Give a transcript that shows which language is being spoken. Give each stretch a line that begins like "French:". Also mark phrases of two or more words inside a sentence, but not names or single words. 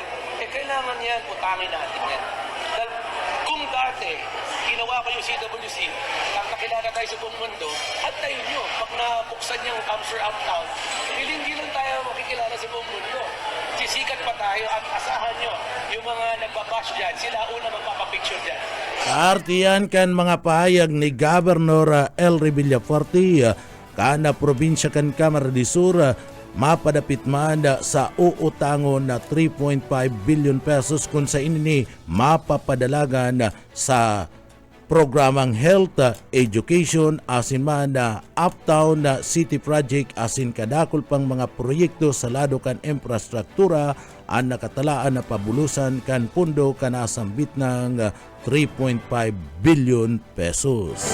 Filipino: Kailangan yan, utangin natin yan. Dahil kung dati, ginawa ko yung CWC, nakakilala tayo sa buong mundo, at tayo nyo, pag nabuksan yung Camsur Uptown, hindi lang tayo makikilala sa buong mundo. Sisikat pa tayo at asahan nyo, yung mga nagbabash dyan, sila una magpapapicture dyan.
Bikol: Kaartiyan kan mga pahayag ni Governor Elry Villafuerte kana probinsya kan Camarines Sur mapadapit man sa uutangon na 3.5 billion pesos kung sa ini mapapadalagan sa programang health, education, asin man na uptown city project asin kadakol pang mga proyekto sa lado kan infrastruktura ang nakatalaan na pabulusan kan pundo kanasambit ng 3.5 billion pesos.